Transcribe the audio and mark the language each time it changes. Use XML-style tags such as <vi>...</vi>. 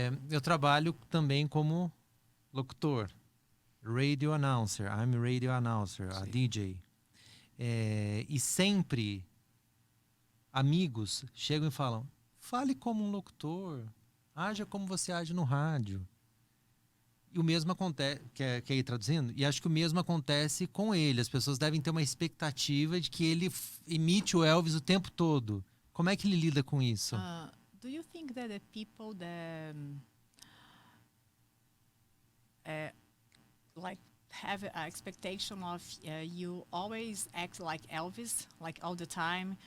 <pt>Eu trabalho também como locutor.</pt> <en>Radio announcer. I'm a radio announcer, a DJ.</en> <pt>E sempre amigos chegam e falam: fale como um locutor, haja como você age no rádio. E o mesmo acontece, quer ir traduzindo? E acho que o mesmo acontece com ele. As pessoas devem ter uma expectativa de que ele imite o Elvis o tempo todo. Como é que ele lida com isso?</pt> <en>Do you think that the people that like have an expectation of you always act like Elvis, like all the time?</en>